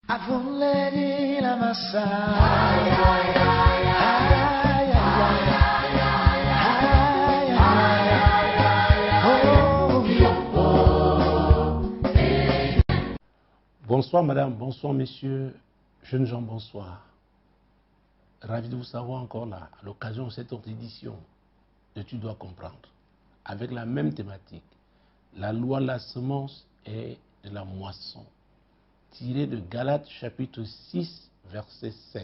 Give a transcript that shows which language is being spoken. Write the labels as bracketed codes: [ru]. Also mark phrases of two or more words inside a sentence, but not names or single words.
[fr] Avuledi la massa. Ay, ay, ay, ay, ay, ay, ay, ay. Bonsoir madame, bonsoir messieurs, jeunes gens, bonsoir. Ravi de vous savoir encore là, à l'occasion de cette autre édition de Tu dois comprendre, avec la même thématique, la loi de la semence et de la moisson, tiré de Galates chapitre 6, verset 7.